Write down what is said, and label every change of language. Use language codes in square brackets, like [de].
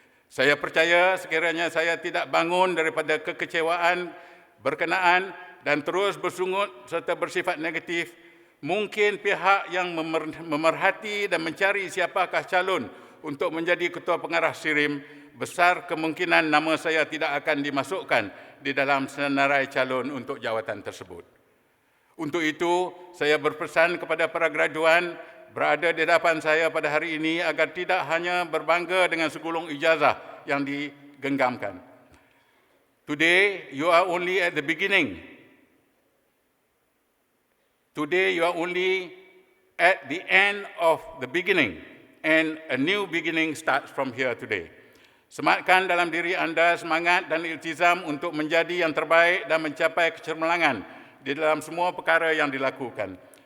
[ms] Saya percaya sekiranya saya tidak bangun daripada kekecewaan berkenaan dan terus bersungut serta bersifat negatif, mungkin pihak yang memerhati dan mencari siapakah calon untuk menjadi Ketua Pengarah SIRIM, besar kemungkinan nama saya tidak akan dimasukkan di dalam senarai calon untuk jawatan tersebut. Untuk itu, saya berpesan kepada para graduan berada di hadapan saya pada hari ini agar tidak hanya berbangga dengan segulung ijazah yang digenggamkan. [en] Today, you are only at the beginning. Today, you are only at the end of the beginning, and a new beginning starts from here today. [ms] Sematkan dalam diri anda semangat dan iltizam untuk menjadi yang terbaik dan mencapai kecemerlangan di dalam semua perkara yang dilakukan.